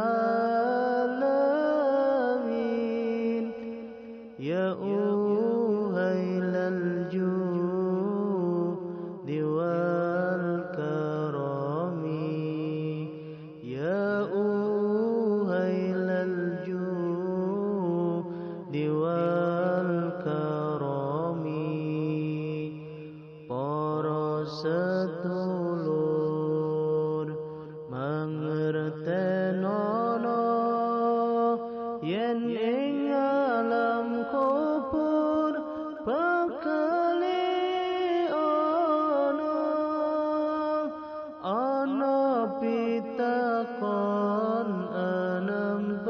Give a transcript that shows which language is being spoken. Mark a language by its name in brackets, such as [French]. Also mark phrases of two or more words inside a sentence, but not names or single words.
[Arabic] عالمين يا أهيل الجود والكرم يا أهيل الجود والكرم. [Javanese] Para sedulur mangertenono yen ing alam kubur bakale ana pitakon enem